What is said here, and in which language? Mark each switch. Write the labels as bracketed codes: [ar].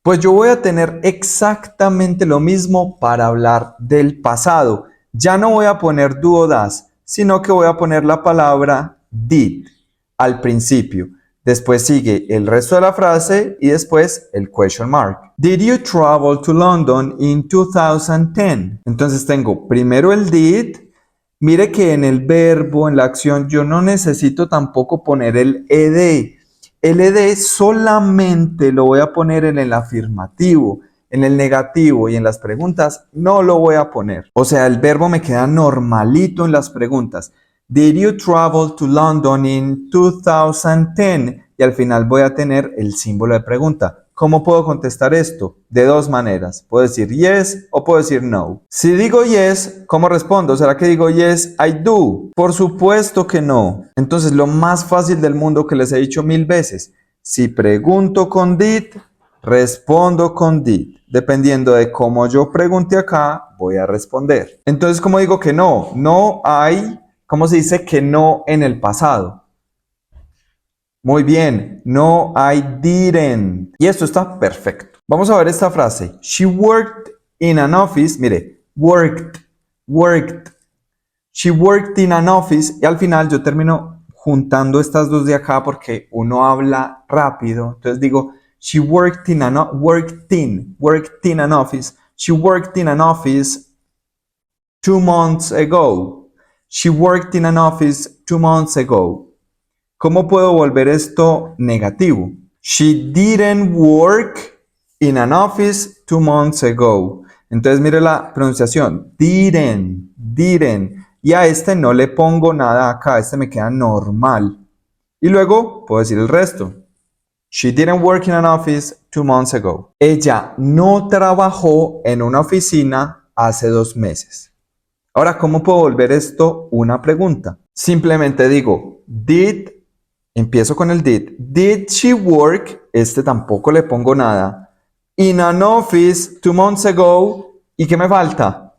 [es] Pues yo voy a tener exactamente lo mismo para hablar del pasado. Ya no voy a poner do o das, sino que voy a poner la palabra did al principio. Después sigue el resto de la frase y después el question mark. [en] Did you travel to London in 2010? [es] Entonces tengo primero el did. Mire que en el verbo, en la acción, yo no necesito tampoco poner el ed. El ed solamente lo voy a poner en el afirmativo, en el negativo y en las preguntas no lo voy a poner. O sea, el verbo me queda normalito en las preguntas. [en] Did you travel to London in 2010? [es] Y al final voy a tener el símbolo de pregunta. ¿Cómo puedo contestar esto? De dos maneras. Puedo decir yes o puedo decir no. Si digo yes, ¿cómo respondo? ¿Será que digo [en] yes, I do? [es] Por supuesto que no. Entonces, lo más fácil del mundo que les he dicho 1000 veces. Si pregunto con did, respondo con did. Dependiendo de cómo yo pregunte acá, voy a responder. Entonces, ¿cómo digo que no? No hay... ¿Cómo se dice que no en el pasado? Muy bien, [en] no, I didn't. [es] Y esto está perfecto. Vamos a ver esta frase. [en] She worked in an office. Mire, worked. She worked in an office. [es] Y al final yo termino juntando estas dos de acá porque uno habla rápido. Entonces digo, [en] she worked in an office. She worked in an office 2 months ago. She worked in an office 2 months ago. [es] ¿Cómo puedo volver esto negativo? [en] She didn't work in an office 2 months ago. [es] Entonces mire la pronunciación. Didn't. Y a este no le pongo nada acá. Este me queda normal. Y luego puedo decir el resto. [en] She didn't work in an office 2 months ago. [es] Ella no trabajó en una oficina hace 2 meses. Ahora, ¿cómo puedo volver esto una pregunta? Simplemente digo, empiezo con el did. [en] Did she work? [es] Este tampoco le pongo nada. [en] In an office 2 months ago. [es] ¿Y qué me falta?